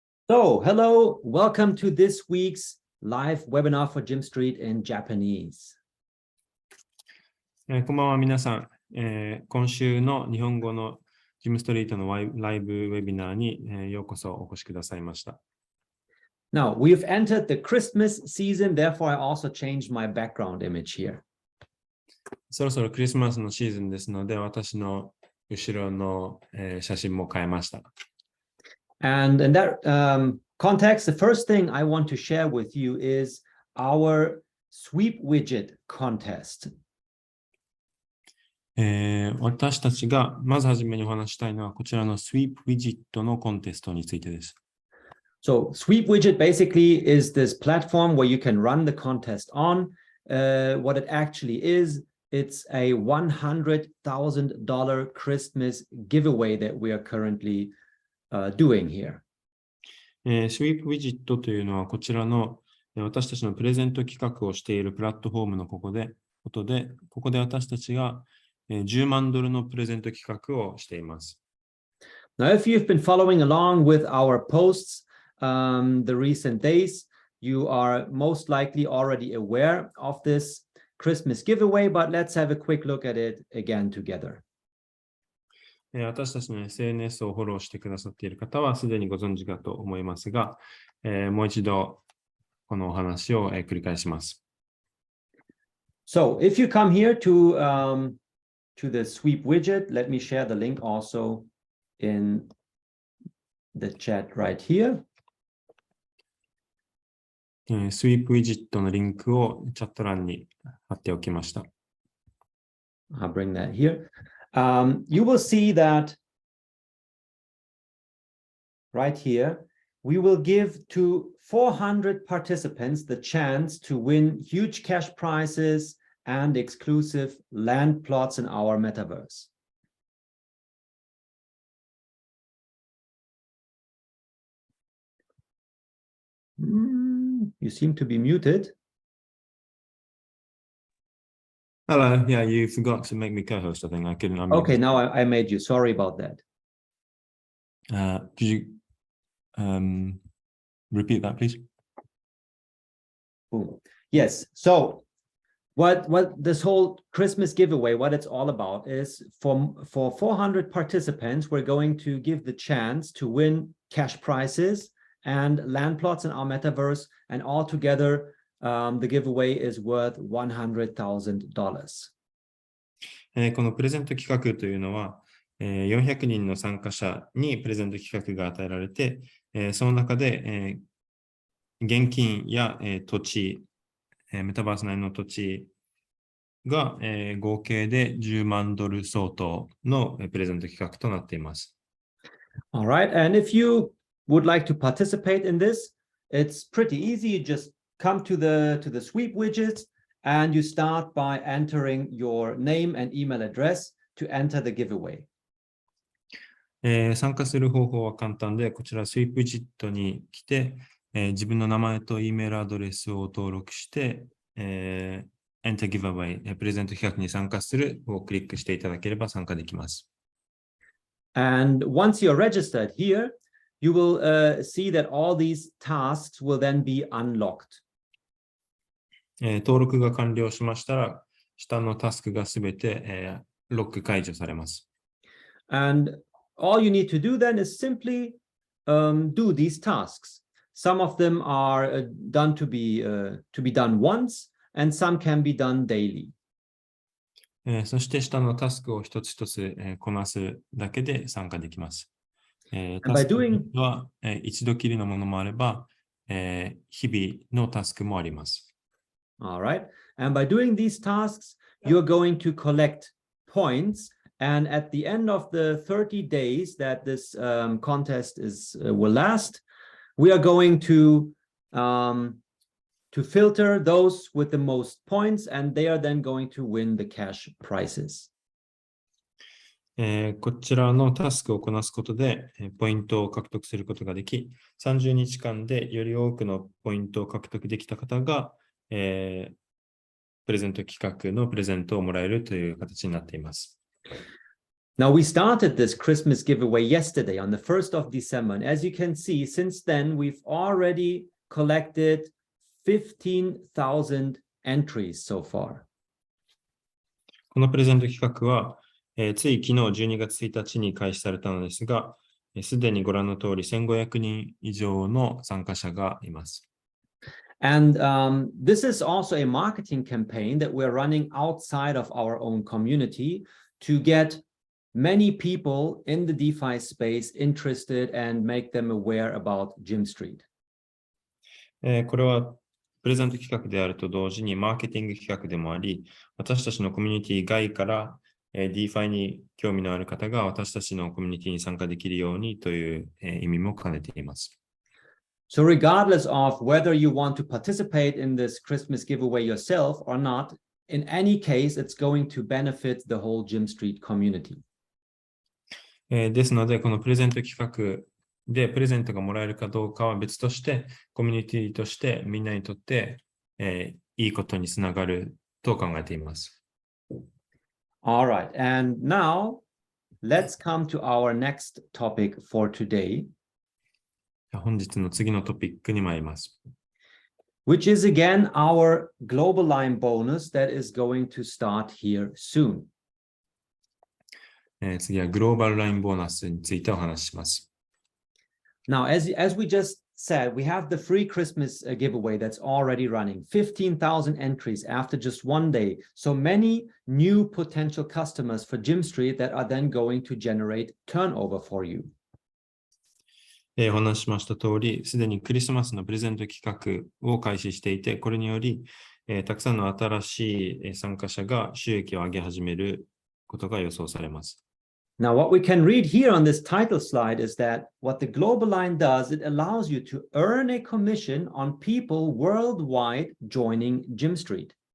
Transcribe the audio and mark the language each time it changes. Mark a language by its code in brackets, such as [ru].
[en] So, hello, welcome to this week's live webinar for Jim Street in Japanese. [ja] こんばんは皆さん、今週の日本語のジムストリートのライブウェビナーに、ようこそお越しくださいました。 [en] Now, we've entered the Christmas season, therefore I also changed my background image here. [ja] そろそろクリスマスのシーズンですので、私の後ろの、写真も変えました。 [en] And in that context, the first thing I want to share with you is our sweep widget contest. [ja] 私たちがまずはじめにお話したいのはこちらのスイープウィジットのコンテストについてです。 [en] So sweep widget basically is this platform where you can run the contest on. What it actually is, it's a $100,000 Christmas giveaway that we are currently doing here. [ja] スイープウィジットというのはこちらの私たちのプレゼント企画をしているプラットフォームのここで私たちが$10万のプレゼント企画をしています。 [en] Now, if you've been following along with our posts the recent days, you are most likely already aware of this Christmas giveaway, but let's have a quick look at it again together. [ja] 私たちの SNS をフォローしてくださっている方はすでにご存知かと思いますが、もう一度このお話を繰り返します。 [en] So, if you come here to the sweep widget, let me share the link also in the chat right here. [ja] スイープウィジットのリンクをチャット欄に貼っておきました。 [en] I'll bring that here. You will see that right here, we will give to 400 participants the chance to win huge cash prizes and exclusive land plots in our metaverse. You seem to be muted. Hello, yeah, you forgot to make me co-host, I think. I couldn't unmute. Okay, now I made you. Sorry about that. Could you repeat that, please? Boom. Yes, so what this whole Christmas giveaway, what it's all about is for 400 participants, we're going to give the chance to win cash prizes and land plots in our metaverse, and altogether the giveaway is worth $100,000. [ja] このプレゼント企画というのは、400人の参加者にプレゼント企画が与えられて、その中で、現金や、土地、メタバース内の土地が、合計で$10万相当のプレゼント企画となっています。 [en] All right, and if you would like to participate in this, it's pretty easy. You just come to the sweep widget and you start by entering your name and email address to enter the giveaway. [ja] 参加する方法は簡単で、こちらスイープウィジットに来て、自分の名前と E メールアドレスを登録して、Enter Giveaway、プレゼント企画に参加するをクリックしていただければ参加できます。 [en] And once you're registered here, you will see that all these tasks will then be unlocked. [ja] 登録が完了しましたら、下のタスクがすべて、ロック解除されます。 [en] And all you need to do then is simply do these tasks. Some of them are done to be done once, and some can be done daily. [ja] そして下のタスクを一つ一つ、こなすだけで参加できます。タスクは、一度きりのものもあれば、日々のタスクもあります。 [en] All right. And by doing these tasks, you're going to collect points. And at the end of the 30 days that this contest will last, we are going to filter those with the most points, and they are then going to win the cash prizes. [ja] こちらのタスクをこなすことで、ポイントを獲得することができ、30日間でより多くのポイントを獲得できた方が、プレゼント企画のプレゼントをもらえるという形になっています。 [en] Now, we started this Christmas giveaway yesterday on the 1st of December. And as you can see, since then, we've already collected 15,000 entries so far. [ja] このプレゼント企画は、つい昨日12月1日に開始されたのですが、すでにご覧の通り1500人以上の参加者がいます。 [en] And this is also a marketing campaign that we're running outside of our own community to get many people in the DeFi space interested and make them aware about Jim Street. [ja] これはプレゼント企画であると同時にマーケティング企画でもあり、私たちのコミュニティ外からDeFi に興味のある方が私たちのコミュニティに参加できるようにという意味も兼ねています。 [en] So regardless of whether you want to participate in this Christmas giveaway yourself or not, in any case, it's going to benefit the whole Jim Street community. [ja] ですので、このプレゼント企画でプレゼントがもらえるかどうかは別として、コミュニティとしてみんなにとって、いいことにつながると考えています。 [en] All right, and now let's come to our next topic for today. [ja] 本日の次のトピックに参ります。 [en] Which is again our global line bonus that is going to start here soon. [ja] 次はグローバルラインボーナスについてお話しします。 [en] Now, as we just said, we have the free Christmas giveaway that's already running, 15,000 entries after just one day. So many new potential customers for Jim Street that are then going to generate turnover for you. [ja] お話ししました通り、すでにクリスマスのプレゼント企画を開始していて、これにより、たくさんの新しい参加者が収益を上げ始めることが予想されます。 [en] Now, what we can read here on this title slide is that what the global line does, it allows you to earn a commission on people worldwide joining Jim Street.